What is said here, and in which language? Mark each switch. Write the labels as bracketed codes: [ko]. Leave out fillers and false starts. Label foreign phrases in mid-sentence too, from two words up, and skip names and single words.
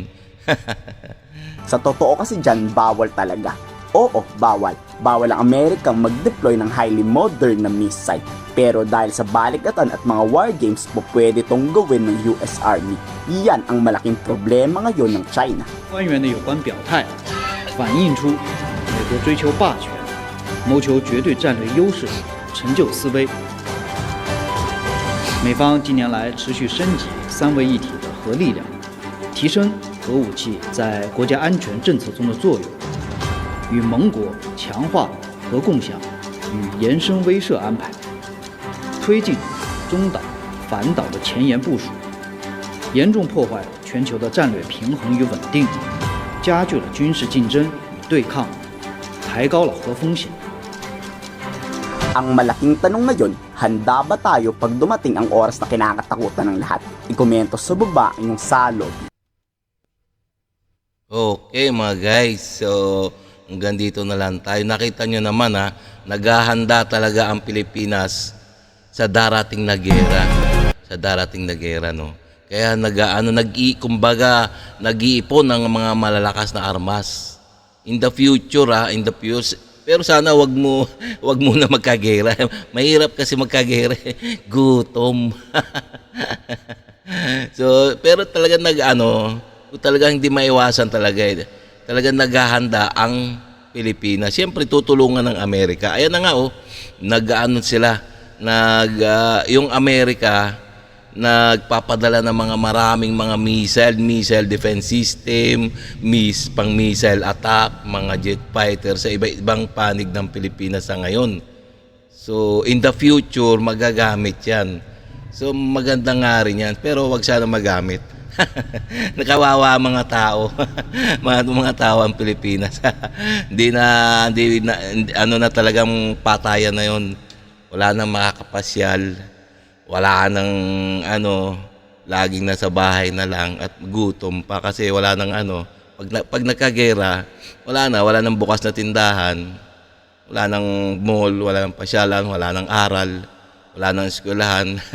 [tl] Sa totoo kasi dyan, bawal talaga. Oo, bawal. Bawal ang Amerikang mag-deploy ng [en] highly modern [tl] na missile. Pero dahil sa balikatan at mga [en] war games, [tl] pwede itong gawin ng US Army. Yan ang malaking problema ngayon ng China. [zh] 官员的有关表态，反映出美国追求霸权，谋求绝对战略优势，成就思威。美方近年来持续升级三位一体的核力量，提升核武器在国家安全政策中的作用，与盟国强化核共享与延伸威慑安排，推进中导、反导的前沿部署，严重破坏全球的战略平衡与稳定，加剧了军事竞争与对抗，抬高了核风险。 [tl] Ang malaking tanong ngayon, handa ba tayo pag dumating ang oras na kinakatakutan ng lahat? I-komento sa baba ang iyong salog. Okay mga guys, so hanggang dito na lang tayo. Nakita nyo naman naghahanda talaga ang Pilipinas sa darating na gera. Sa darating na gera, no? Kaya kumbaga nag-iipon ng mga malalakas na armas. [en] In the future, [tl] pero sana wag mo na magkagera. Mahirap kasi magkagera. Gutom. So, pero talaga talagang hindi maiwasan talaga. Talagang naghahanda ang Pilipinas. Siyempre tutulungan ng Amerika. Ayan na nga yung Amerika nagpapadala ng maraming mga [en] missile defense system, [tl] pang- [en] missile attack, [tl] mga [en] jet fighter [tl] sa iba-ibang panig ng Pilipinas sa ngayon. [en] So, in the future, [tl] magagamit yan. So, maganda nga rin yan, pero wag sana magamit. Nakawawa ang mga tao. mga tao ang Pilipinas. Hindi na talagang patayan na yon. Wala nang makakapasyal. Wala nang laging nasa bahay na lang at gutom pa kasi wala nang pag nagkagera, wala nang bukas na tindahan, wala nang mall, wala nang pasyalan, wala nang aral, wala nang eskwelahan.